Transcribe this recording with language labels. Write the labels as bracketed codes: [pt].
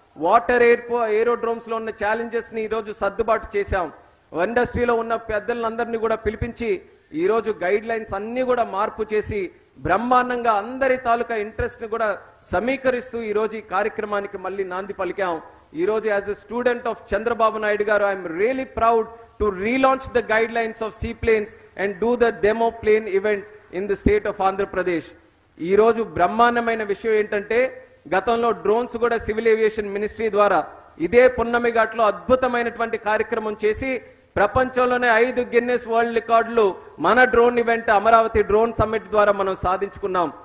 [te] Water aerodromes లో ఉన్న challenges ని ఈరోజు సర్దుబాటు చేశాం. ఇండస్ట్రీలో ఉన్న పెద్దలందరినీ కూడా పిలిపించి ఈరోజు గైడ్ లైన్స్ అన్ని కూడా మార్పు చేసి బ్రహ్మాండంగా అందరి తాలూకా ఇంట్రెస్ట్ ని కూడా సమీకరిస్తూ ఈరోజు ఈ కార్యక్రమానికి మళ్ళీ నాంది పలికాం. [en] ఈరోజు as a student of Chandrababu Naidu garu I'm really proud to relaunch the guidelines of seaplanes and do the demo plane event in the state of Andhra Pradesh. [te] ఈ రోజు బ్రహ్మాండమైన విషయం ఏంటంటే గతంలో డ్రోన్స్ కూడా సివిల్ ఏవియేషన్ మినిస్ట్రీ ద్వారా ఇదే పున్నమి ఘాట్లో అద్భుతమైనటువంటి కార్యక్రమం చేసి ప్రపంచంలోనే 5 గిన్నెస్ వరల్డ్ రికార్డులు మన drone event Amaravati drone summit ద్వారా మనం సాధించుకున్నాం.